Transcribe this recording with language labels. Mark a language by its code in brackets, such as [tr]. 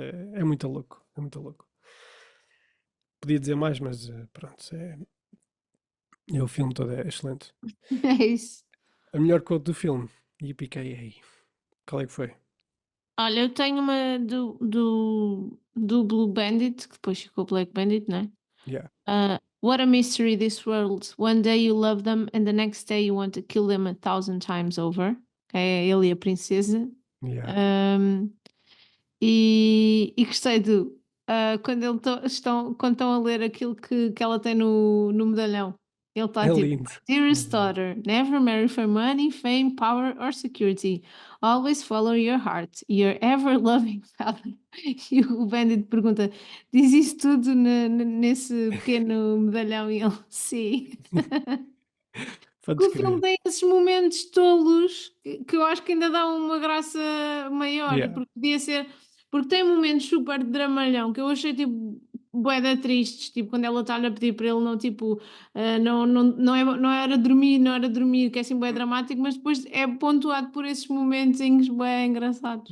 [pt] É muito louco, é muito louco. Podia dizer mais, mas pronto, o filme todo é excelente. É isso. A melhor quote do filme, Yippee-ki-yay. Qual é que foi? Olha, eu tenho uma do Blue Bandit, que depois ficou Black Bandit, né? [en] Yeah, What a mystery this world. One day you love them and the next day you want to kill them 1,000 times over. [pt] É ele e a princesa. [en] yeah. [pt] Um, e gostei quando, quando estão a ler aquilo que ela tem no medalhão. Ele está É tipo, lindo. [en] Dearest [pt] É lindo. [en] daughter, never marry for money, fame, power or security. Always follow your heart, your ever-loving father. [pt] E o Bandit pergunta, diz isso tudo nesse pequeno medalhão? E ele, sim. Podes Que o filme crer. tem esses momentos tolos que eu acho que ainda dá uma graça maior, [en] Yeah, [pt] porque podia ser, porque tem momentos super de dramalhão que eu achei tipo bué da tristes, tipo quando ela está-lhe a pedir para ele não tipo, não era dormir, não era dormir, que é assim bué dramático, mas depois é pontuado por esses momentinhos bué engraçados.